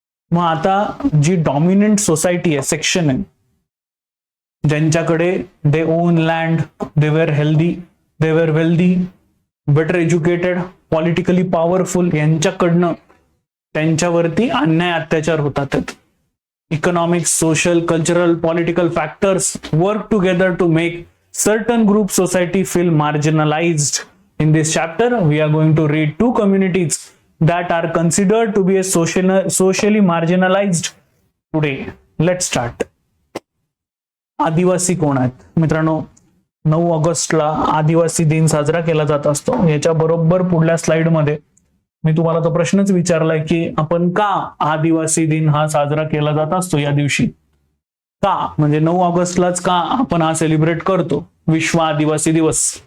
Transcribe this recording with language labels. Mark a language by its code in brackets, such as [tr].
[mr] मग आता जी dominant society आहे, सेक्शन आहे, ज्यांच्याकडे [en] they own land, they were healthy, they were wealthy, better educated, politically powerful, [mr] यांच्याकडनं त्यांच्यावरती अन्याय अत्याचार होतात. [en] Economic, social, cultural, political factors work together to make certain group society feel marginalized. In this chapter, we are going to read two communities that are considered to be a socially marginalized today. Let's start. [mr] आदिवासी कोण आहेत मित्रांनो? 9 ऑगस्टला आदिवासी दिन साजरा केला जात असतो. याच्या बरोबर पुढल्या स्लाइड मध्ये मी तुम्हाला तो प्रश्नच विचारलाय की आपण का आदिवासी दिन हा साजरा केला जात असतो या दिवशी. का म्हणजे 9 ऑगस्टलाच का आपण हा सेलिब्रेट करतो, विश्व आदिवासी दिवस.